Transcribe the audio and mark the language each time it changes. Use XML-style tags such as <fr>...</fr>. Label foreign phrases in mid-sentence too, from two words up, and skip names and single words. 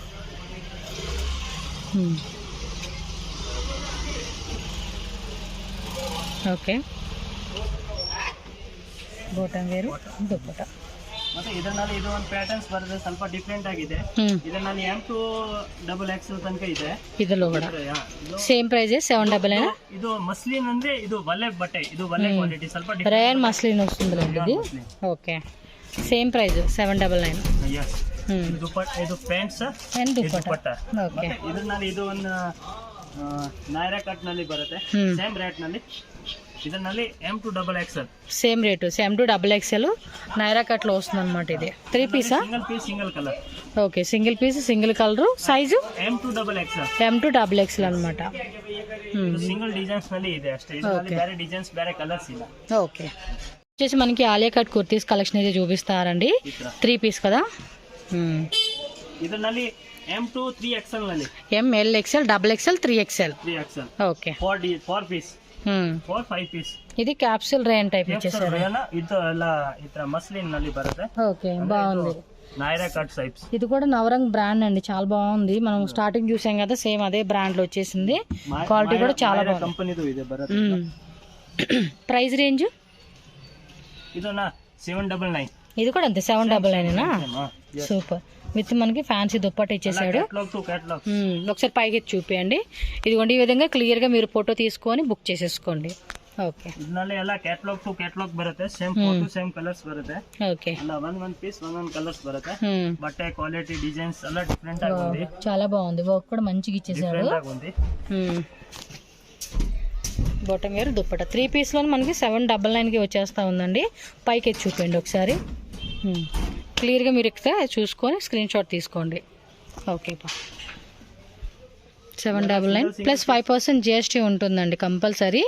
<te>ఓకే,</te> <en>bottom wear</en> <kn>ದುಪ್ಪಟ್ಟ. ಮತ್ತೆ ಇದರಲ್ಲಿ ಇದು ಒಂದು ಪ್ಯಾಟರ್ನ್ಸ್ ಬರುತ್ತೆ, ಸ್ವಲ್ಪ ಡಿಫರೆಂಟ್ ಆಗಿದೆ. ಇದರಲ್ಲಿ M to XXL ತನಕ ಇದೆ. ಇದರಲ್ಲೂ ಕೂಡ</kn> <en>same price</en> <kn>799. ಇದು ಮಸ್ಲಿನ್ ಅಂದ್ರೆ ಇದು ವಲೆ ಬಟ್ಟೆ, ಇದು ವಲೆ ಕ್ವಾಲಿಟಿ ಸ್ವಲ್ಪ ಡಿಫರೆಂಟ್.</kn> <en>rayon muslin</en> <te>వస్తుందండి ఇది. ఓకే,</te> <en>same price</en> <te>799.</te> <kn>yes. ದುಪ್ಪಟ್ಟ, ಇದು ಪ್ಯಾಂಟ್ಸ್ ಅಂಡ್ ದುಪ್ಪಟ್ಟ. ಓಕೆ, ಇದರಲ್ಲಿ ಇದು ಒಂದು ನೈರಾ ಕಟ್ ನಲ್ಲಿ ಬರುತ್ತೆ,</kn> <en>same rate</en> <kn>ನಲ್ಲಿ ಇದರಲ್ಲಿ M2XXL</kn> <en>same rate</en> <te>M2XXL నైరా కట్లో వస్తుంది అనమాట. ఇది 3 పీసా?</te> <en>single piece single colour.</en> <te>ఓకే,</te> <en>single piece single colour.</en> <te>సైజు M2XXL అనమాట.</te> <en>single designs</en> <kn>ನಲ್ಲಿ ಇದೆ ಅಷ್ಟೇ. ಇದರಲ್ಲಿ ಬೇರೆ ಡಿಸೈನ್ಸ್ ಬೇರೆ ಕಲರ್ಸ್ ಇಲ್ಲ.</kn> <te>ఓకే, వచ్చేసి మనకి ఆలియా కట్ కుర్తీస్ కలెక్షన్ అయితే చూపిస్తారండి. 3 పీస్ కదా.</te> <kn>ಇದರಲ್ಲಿ M2 3XL ನಲ್ಲಿ</kn> <te>ML XL XXL 3XL. ఓకే,</te> <kn>4 ಪೀಸ್ 4 5 ಪೀಸ್. ಇದು</kn> <te>క్యాప్సూల్ రేన్ టైప్ ఇచ్చేసారు.</te> <kn>ಇದು ಎಲ್ಲ ಇತರ ಮಸ್ಲಿನ್ ನಲ್ಲಿ ಬರುತ್ತೆ.</kn> <te>ఓకే, బాగుంది. నైరా కట్ టైప్స్. ఇది కూడా నవరంగ్ బ్రాండ్ అండి, చాలా బాగుంది. మనం స్టార్టింగ్ చూసాం కదా, సేమ్ అదే బ్రాండ్ లో వచ్చేసింది. క్వాలిటీ కూడా చాలా బాగుంది.</te> <kn>కంపెనీది ಇದೆ ಬರುತ್ತೆ.</kn> <en>price range</en> <kn>ಇದನ್ನ 799.</kn> <te>ఇది కూడా అంతే 799 సూపర్. విత్ మనకి ఫ్యాన్సీ దుప్పటి ఇచ్చేసాడు. ఒకసారి పైకి చూపియండి. ఇదిగోండి, ఈ విధంగా క్లియర్ గా మీరు ఫోటో తీసుకొని బుక్ చేసేసుకోండి. ఓకే,</te> <kn>ಇದರಲ್ಲಿ ಎಲ್ಲ</kn> <en>catalogue to catalogue</en> <kn>ಬರುತ್ತೆ.</kn> <en>same photo same colours</en> <kn>ಬರುತ್ತೆ.</kn> <te>ఓకే,</te> <kn>ಎಲ್ಲ ಒಂದ್ ಪೀಸ್ ಒಂದೊಂದ್ ಕಲರ್ಸ್ ಬರುತ್ತೆ. ಬಟ್ಟೆ</kn> <en>quality designs</en> <kn>ಎಲ್ಲ ಡಿಫರೆಂಟ್ ಆಗಿ ఉంది.</kn> <te>చాలా బాగుంది. వర్క్ కూడా మంచిగా ఇచ్చేసాడు.</te> <kn>ಡಿಫರೆಂಟ್ ಆಗಿ ఉంది.</kn> <en>bottom wear</en> <te>దుప్పట 3 పీస్ లో మనకి 799 కి వచ్చేస్తా ఉందండి. పైకి చూపించండి ఒకసారి. క్లియర్గా మీరు ఇక్కడ చూసుకొని</te> <en>screen shot</en> <te>తీసుకోండి. ఓకే, 799 ప్లస్ 5% GST ఉంటుందండి కంపల్సరీ.</te>